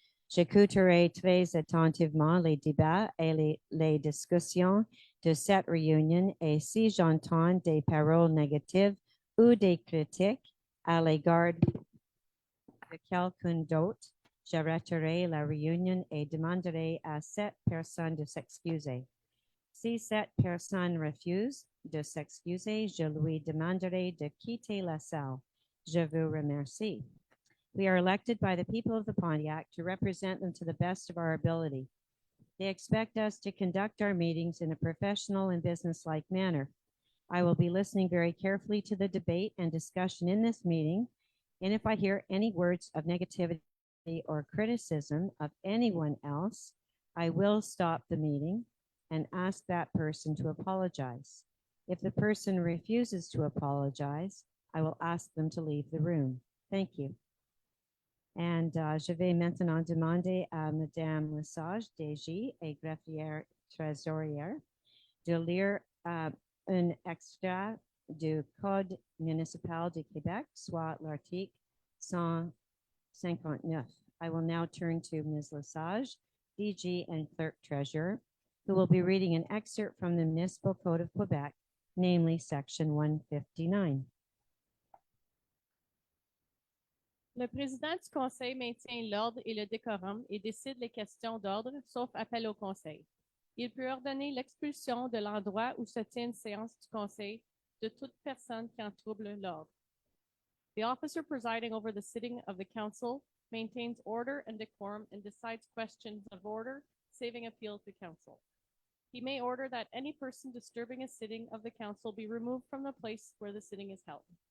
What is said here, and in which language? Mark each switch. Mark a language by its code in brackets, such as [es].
[fr] J'écouterai très attentivement les débats et les discussions de cette réunion et si j'entends des paroles négatives ou des critiques à l'égard de quelqu'un d'autre, j'arrêterai la réunion et demanderai à cette personne de s'excuser. Si cette personne refuse de s'excuser, je lui demanderai de quitter la salle. Je vous remercie. [en] We are elected by the people of the Pontiac to represent them to the best of our ability. They expect us to conduct our meetings in a professional and business-like manner. I will be listening very carefully to the debate and discussion in this meeting, and if I hear any words of negativity or criticism of anyone else, I will stop the meeting and ask that person to apologize. If the person refuses to apologize, I will ask them to leave the room. Thank you. [fr] And je vais maintenant demander à Madame Lesage, DG et greffière trésorière, de lire un extrait du Code municipal du Québec, soit l'article 159. [en] I will now turn to Ms. Lesage, DG and Clerk Treasurer, who will be reading an excerpt from the Municipal Code of Quebec, namely Section 159. [fr] Le président du conseil maintient l'ordre et le décorum et décide les questions d'ordre, sauf appel au conseil. Il peut ordonner l'expulsion de l'endroit où se tient une séance du conseil de toute personne qui en trouble l'ordre. [en] The officer presiding over the sitting of the council maintains order and decorum and decides questions of order, saving appeal to council. He may order that any person disturbing a sitting of the council be removed from the place where the sitting is held.